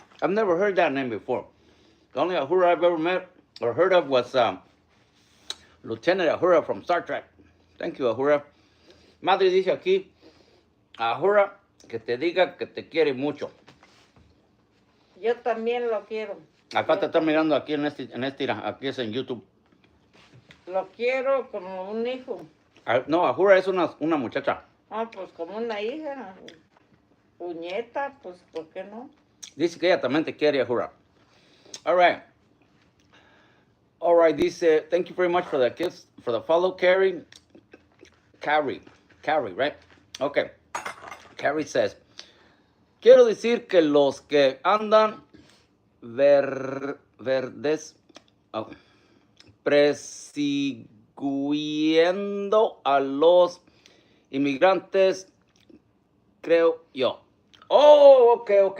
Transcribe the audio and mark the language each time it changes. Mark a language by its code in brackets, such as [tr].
[en] I've never heard that name before. The only Ahura I've ever met or heard of was Lieutenant Ahura from Star Trek. Thank you, Ahura. [es] Madre dice aquí, Ahura, que te diga que te quiere mucho. Yo también lo quiero. Acá Yo te está mirando aquí aquí es en YouTube. Lo quiero como un hijo. No, Ahura es una muchacha. Ah, pues como una hija. Puñeta, pues ¿por qué no? Dice que ella también te quiere, Ahura. [en] All right. All right, dice, thank you very much for the gifts, for the follow, Carrie. Carrie, right? Okay. Carrie says, [es] quiero decir que los que andan verdes, persiguiendo a los inmigrantes, creo yo. [en] Oh, ok.